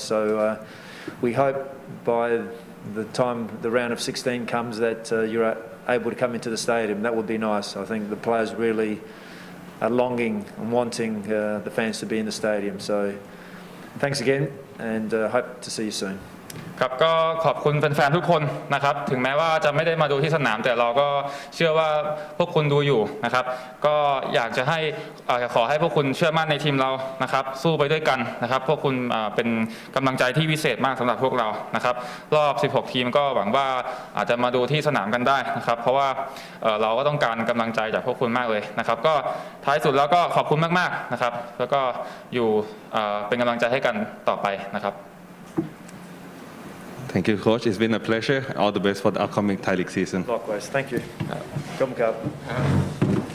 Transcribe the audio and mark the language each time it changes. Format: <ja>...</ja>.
<en>So we hope by the time the round of 16 comes that you're able to come into the stadium. That would be nice. I think the players really are longing and wanting the fans to be in the stadium. So thanks again and hope to see you soon.</en> <th>ครับก็ขอบคุณแฟนๆทุกคนนะครับถึงแม้ว่าจะไม่ได้มาดูที่สนามแต่เราก็เชื่อว่าพวกคุณดูอยู่นะครับก็อยากจะให้ขอให้พวกคุณเชื่อมั่นในทีมเรานะครับสู้ไปด้วยกันนะครับพวกคุณเป็นกำลังใจที่วิเศษมากสำหรับพวกเรานะครับรอบ 16 ทีมก็หวังว่าอาจจะมาดูที่สนามกันได้นะครับเพราะว่าเราก็ต้องการกำลังใจจากพวกคุณมากเลยนะครับก็ท้ายสุดแล้วก็ขอบคุณมากๆนะครับแล้วก็อยู่เป็นกำลังใจให้กันต่อไปนะครับ</th> <en>Thank you, Coach. It's been a pleasure. All the best for the upcoming Thai League season. Likewise. Thank you. Come, Cup.</en>